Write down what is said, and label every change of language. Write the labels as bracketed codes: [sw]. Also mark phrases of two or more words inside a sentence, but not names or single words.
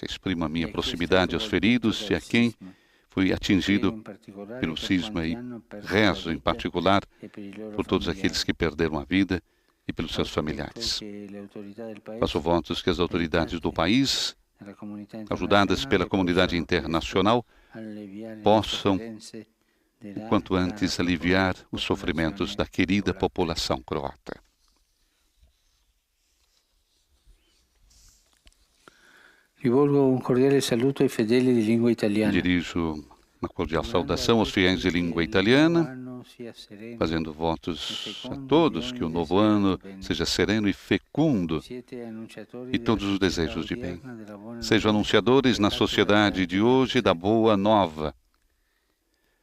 [pt] Exprimo a minha proximidade aos feridos e a quem foi atingido pelo sisma e rezo, em particular, por todos aqueles que perderam a vida e pelos seus familiares. Faço votos que as autoridades do país, ajudadas pela comunidade internacional, possam o quanto antes aliviar os sofrimentos da querida população croata. [it] Rivolgo un cordiale saluto ai fedeli di lingua italiana. [pt] Dirijo uma cordial saudação aos fiéis de língua italiana, fazendo votos a todos que o novo ano seja sereno e fecundo e todos os desejos de bem. Sejam anunciadores na sociedade de hoje da boa nova.